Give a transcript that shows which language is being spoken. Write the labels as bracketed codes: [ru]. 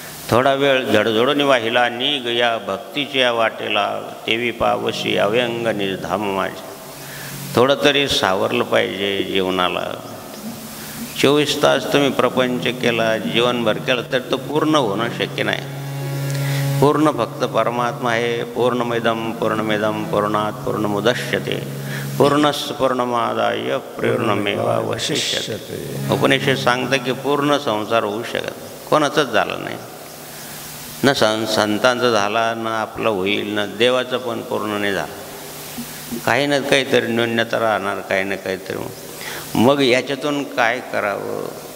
[mr] थोडा वेळ झडझडून वाहिला निघ या भक्तीच्या वाटेला, तेवी पावशी अव्यंग निर्धाम माझे. थोडं तरी सावरलं पाहिजे जीवनाला. 24 तास तुम्ही प्रपंच केला, जीवनभर केला, तर तो पूर्ण होणं शक्य नाही. पूर्ण फक्त परमात्मा आहे. [sa] पूर्णमिदं पूर्णात् पूर्णमुदच्यते पूर्णस्य पूर्णमादाय पूर्णमेवावशिष्यते. [mr] उपनिषद सांगतं की पूर्ण संसार होऊ शकत कोणाचंच झालं नाही. न संतांचं झाला, न आपलं होईल, न देवाचं पण पूर्ण नाही झालं. काही ना काहीतरी न्यूनता राहणार, काही ना काहीतरी. मग याच्यातून काय करावं?